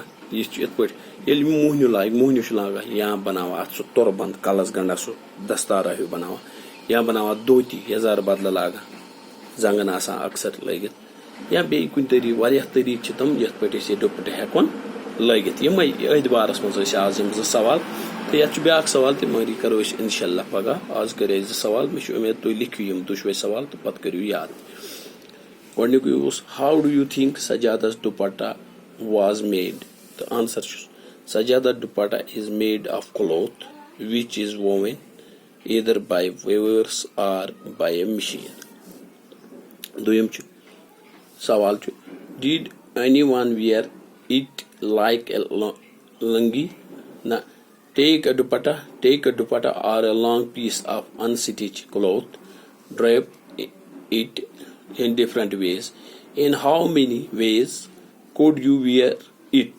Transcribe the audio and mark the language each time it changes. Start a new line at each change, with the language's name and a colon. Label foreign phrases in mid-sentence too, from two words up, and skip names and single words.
Kashmiri: یہِ چھُ یِتھ پٲٹھۍ ییٚلہِ موہنیو لاگہِ, موہنیو چھُ لاگان یا بناوان اتھ سُہ تُربند کلس گنڈا سُہ دستارا ہیوٗ بناوان, یا بناوان دھوتی یزار بدلہٕ لاگان, زنگن آسان اکثر لٲگِتھ, یا بیٚیہِ کُنہِ طریقہٕ واریاہ طریقہٕ چھِ تِم یتھ پٲٹھۍ أسۍ یہِ دوپٹہٕ ہیٚکون لٲگِتھ. یِمے أتھۍ بارس منٛز ٲسۍ آز یِم 2 سوال, تہٕ یتھ چھُ بیاکھ سوال تہِ مگر یہِ کرو أسۍ انشاءاللہ پگاہ. آز کٔرۍ أسۍ 2 سوال. مےٚ چھُ اُمید تُہۍ لیکھِو یِم 2 سوال تہٕ پتہٕ کٔرِو یاد. گۄڈنیُکُے اوس
English: how do you think sajjada dupatta was made.
Kashmiri: تہٕ آنسر چھُ
English: sajjada dupatta is made of cloth which is woven either by weavers or by a machine.
Kashmiri: دویم چھُ سوال چھُ
English: did anyone wear it like a lungi. نہ, take a dupatta or a long piece of unstitched cloth, drape it in different ways. In how many ways could you wear it?